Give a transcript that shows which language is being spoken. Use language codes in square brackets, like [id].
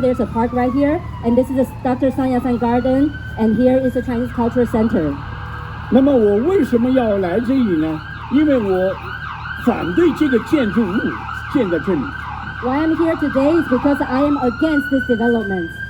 [en] There's a park right here, and this is a Dr. Sang Yat-sen Garden, and here is the Chinese Cultural Center. [zh] 那么我为什么要来这里呢？因为我反对这个建筑物建在这里。 [en] Why I'm here today is because I am against this development.